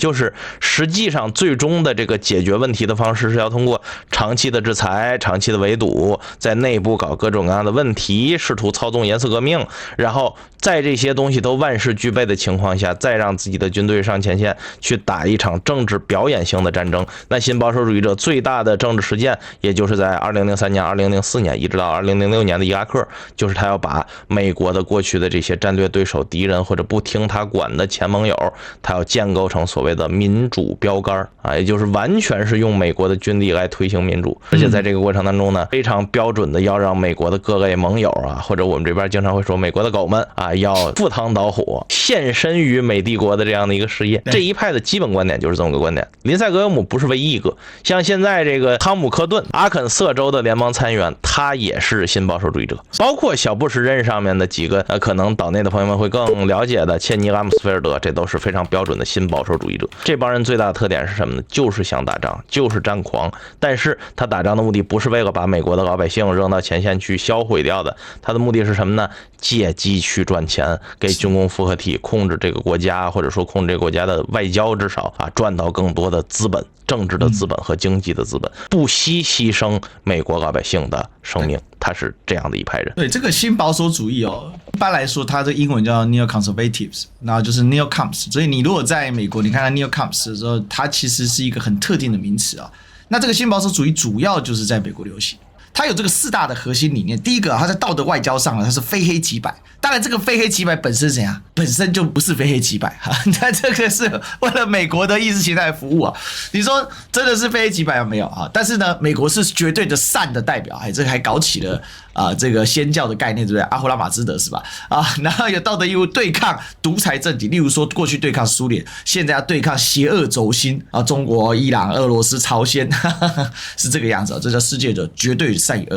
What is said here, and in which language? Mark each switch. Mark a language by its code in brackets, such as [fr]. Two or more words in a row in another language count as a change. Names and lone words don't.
[zh] 就是實際上最終的這個解決問題的方式是要通過長期的制裁、長期的圍堵，在內部搞各種各樣的問題，試圖操縱顏色革命，然後在這些東西都萬事俱備的情況下，再讓自己的軍隊上前線去打一場政治表演性的戰爭。那新保守主義者最大的政治實踐，也就是在2003年、2004年一直到2006年的伊拉克，就是他要把美國的過去的這些戰略對手、敵人或者不聽他管的前盟友，他要建構成所謂的民主標杆啊，也就是完全是用美国的軍力來推行民主，而且在這個過程當中呢，非常標準的要讓美國的各類盟友啊，或者我們這邊經常會說美國的狗們啊，要赴湯蹈火，獻身於美帝國的這樣的一個事業。這一派的基本觀點就是這麼個觀點。林塞·格雷厄姆不是唯一一個，像現在這個湯姆·科頓，阿肯色州的联邦參议員，他也是新保守主義者。包括小布什任上面的幾個可能島內的朋友们会更了解的切尼、拉姆斯菲尔德，這都是非常標準的新保守主義者。這幫人最大的特點是什麼呢？就是想打仗，就是戰狂。但是他打仗的目的不是為了把美國的老百姓扔到前線去銷毀掉的，他的目的是什麼呢？借機去賺錢，給軍工複合體控制這個國家，或者說控制這個國家的外交，至少啊賺到更多的資本。政治的資本和經濟的資本，不惜犧牲美國老百姓的生命，他是這樣的一派人。對，這個新保守主義哦，一般來說，它的英文叫 Neo-Conservatives，然後就是 Neo-Cons。所以你如果在美國，你看到 Neo-Cons 的時候，它其實是一個很特定的名詞啊。那這個新保守主義主要就是在美國流行。它有這個4大的核心理念。第一個，它在道德外交上呢，它是非黑即白。當然，這個非黑即白本身是怎樣？本身就不是非黑即白哈。它這個是為了美國的意識形態服務啊。你說真的是非黑即白沒有啊？但是呢，美國是絕對的善的代表，這個還搞起了這個先教的概念，對不對？阿胡拉馬茲德是吧？然後有道德義務對抗獨裁政體，例如說過去對抗蘇聯，現在要對抗邪惡軸心啊，中國、伊朗、俄羅斯、朝鮮，是這個樣子啊。這叫世界的絕對善與惡。